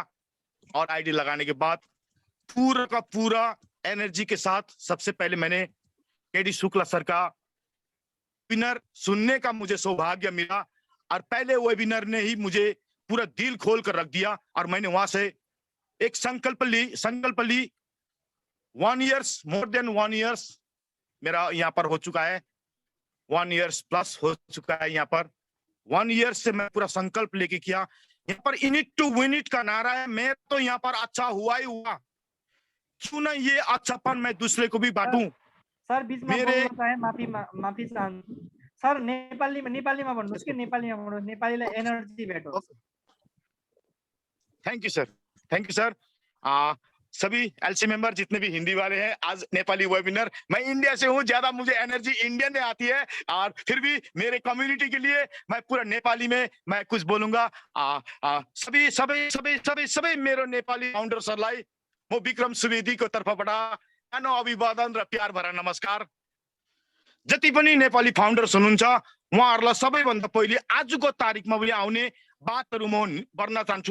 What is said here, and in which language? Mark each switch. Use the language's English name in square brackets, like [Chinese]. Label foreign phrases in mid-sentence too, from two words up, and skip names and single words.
[Hindi] और आईडी लगाने के बाद पूरा का पूरा एनर्जी के साथ सबसे पहले मैंने केडी शुक्ला सर का वेबिनार सुनने का मुझे सौभाग्य मिला, और पहले वेबिनार ने ही मुझे पूरा दिल खोल कर रख दिया। और मैंने वहां से एक संकल्प ली 1 year, [English] more than 1 year [Hindi] मेरा यहाँ पर हो चुका है, [English] 1 year plus [Hindi] हो चुका है यहाँ पर। 1 year से मैं पूरा संकल्प लेके किया। यहाँ पर [English] in it to win it [Hindi] का नारा है, मैं तो यहाँ पर अच्छा हुआ ही हुआ, क्यों ना ये अच्छापन मैं दूसरे को भी बांटूं। [Nepali] सर बीच में बोल्न चाहे माफी चाहन्छु सर, नेपालीमा भन्नुहोस् कि नेपालीमा भन्नुहोस्, नेपालीलाई एनर्जी भेटोस्। [English] thank you sir. [Hindi] सभी [English] LC member [Hindi] जितने भी हिंदी वाले हैं, आज नेपाली वेबिनार, मैं इंडिया से हूँ, ज्यादा मुझे एनर्जी इंडियन में आती है, और फिर भी मेरे कम्युनिटी के लिए मैं पूरा नेपाली में मैं कुछ बोलूंगा। [Nepali] सबै मेरो नेपाली फाउन्डर्सहरुलाई म विक्रम सुवेदीको तर्फबाट सानो अभिवादन र [Hindi] प्यार भरा [Nepali] नमस्कार। जति पनि नेपाली फाउन्डर्स हुनुहुन्छ उहाँहरूलाई सबैभन्दा पहिले आजको तारिखमा पनि आउने बातहरु म भन्न चाहन्छु।